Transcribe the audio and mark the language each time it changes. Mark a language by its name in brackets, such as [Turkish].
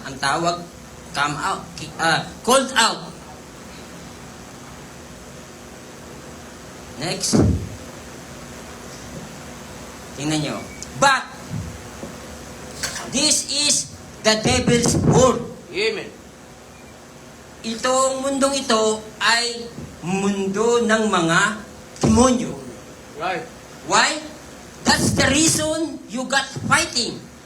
[Filipino] Ang tawag, [English] come out, called out. Next. [Filipino] Tingnan nyo. [English] But, this is the devil's word. Amen. [Filipino] Itong mundong ito ay mundo ng mga demonyo. [English] Right. Why? That's the reason you got fighting.